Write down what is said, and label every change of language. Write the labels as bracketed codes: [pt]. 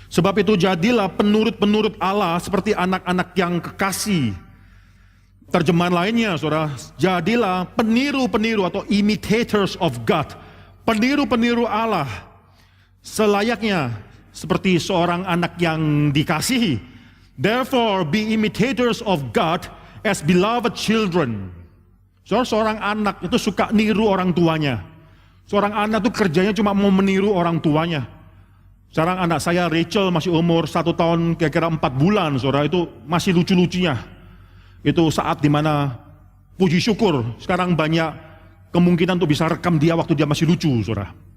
[id] Sebab itu jadilah penurut-penurut Allah seperti anak-anak yang kekasih. Terjemahan lainnya, saudara, jadilah peniru-peniru atau [en] imitators of God. [id] Peniru-peniru Allah selayaknya seperti seorang anak yang dikasihi. [en] Therefore be imitators of God as beloved children. [id] Seorang anak itu suka niru orang tuanya. Seorang anak itu kerjanya cuma mau meniru orang tuanya. Sekarang anak saya Rachel masih umur 1 tahun kira-kira 4 bulan, saudara, itu masih lucu-lucunya. Itu saat dimana puji syukur sekarang banyak kemungkinan untuk bisa rekam dia waktu dia masih lucu, saudara.